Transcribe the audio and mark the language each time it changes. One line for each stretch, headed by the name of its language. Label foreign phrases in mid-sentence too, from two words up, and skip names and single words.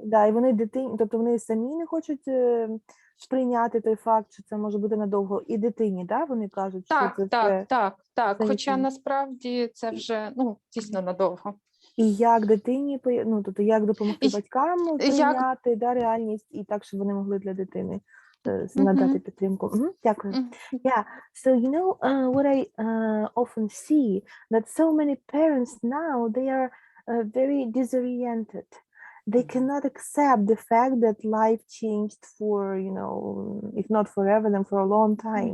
Ukrainian: Да, і вони дитині, тобто вони самі не хочуть сприйняти той факт, що це може бути надовго, і дитині, да, вони кажуть, що це все. Так. це Хоча їхнє. насправді це вже, дійсно надовго. І як дитині, тобто як допомогти батькам прийняти да, реальність і так, щоб вони могли для дитини надати підтримку. Дякую.
English: Yeah, so you know what I often see, that so many parents now, they are very disoriented. They cannot accept the fact that life changed for, if not forever, then for a long time.